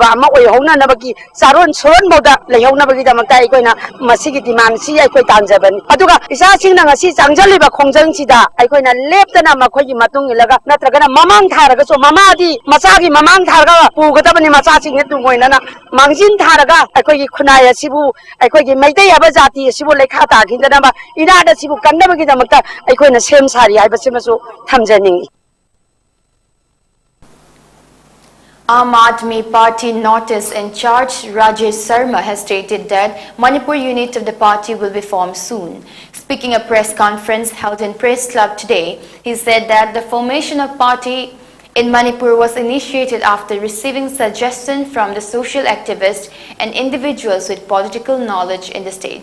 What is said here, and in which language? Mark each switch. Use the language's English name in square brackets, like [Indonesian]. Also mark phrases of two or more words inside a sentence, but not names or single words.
[Manipuri] ꯑꯃ ꯑꯣꯏꯍꯧꯅꯅꯕꯒꯤ ꯆꯥꯔꯣꯟ ꯁꯨꯔꯣꯟꯐꯥꯎꯗ ꯂꯩꯍꯧꯅꯕꯒꯤꯗꯃꯛꯇ ꯑꯩꯈꯣꯏꯅ ꯃꯁꯤꯒꯤ ꯗꯤꯃꯥꯟꯁꯤ ꯑꯩꯈꯣꯏ ꯇꯥꯟꯖꯕꯅꯤ ꯑꯗꯨꯒ ꯏꯆꯥꯁꯤꯡꯅ ꯉꯁꯤ ꯆꯪꯖꯜꯂꯤꯕ ꯈꯣꯡꯖꯪꯁꯤꯗ ꯑꯩꯈꯣꯏꯅ ꯂꯦꯞꯇꯅ ꯃꯈꯣꯏꯒꯤ ꯃꯇꯨꯡ ꯏꯜꯂꯒ ꯅꯠꯇ꯭ꯔꯒꯅ ꯃꯃꯥꯡ ꯊꯥꯔꯒꯁꯨ ꯃꯃꯥꯗꯤ ꯃꯆꯥꯒꯤ ꯃꯃꯥꯡ ꯊꯥꯔꯒ ꯄꯨꯒꯗꯕꯅꯤ ꯃꯆꯥꯁꯤꯡꯅ ꯇꯨꯡꯑꯣꯏꯅꯅ ꯃꯥꯡꯖꯤꯟ ꯊꯥꯔꯒ ꯑꯩꯈꯣꯏꯒꯤ ꯈꯨꯟꯅꯥꯏ ꯑꯁꯤꯕꯨ ꯑꯩꯈꯣꯏꯒꯤ ꯃꯩꯇꯩ ꯍꯥꯏꯕ ꯖꯥꯇꯤ ꯑꯁꯤꯕꯨ ꯂꯩꯈꯥ ꯇꯥꯈꯤꯗꯅꯕ ꯏꯔꯥꯠ ꯑꯁꯤꯕꯨ ꯀꯟꯅꯕꯒꯤꯗꯃꯛꯇ ꯑꯩꯈꯣꯏꯅ ꯁꯦꯝ ꯁꯥꯔꯤ ꯍꯥꯏꯕꯁꯤꯃꯁꯨ ꯊꯝꯖꯅꯤꯡꯏ. [English] Aam Aadmi Party Notice in charge Rajesh Sharma has stated that Manipur unit of the party will be formed soon. Speaking at a press conference held in Press Club today, he said that the formation of party in Manipur was initiated after receiving suggestions from the social activists and individuals with political knowledge in the state.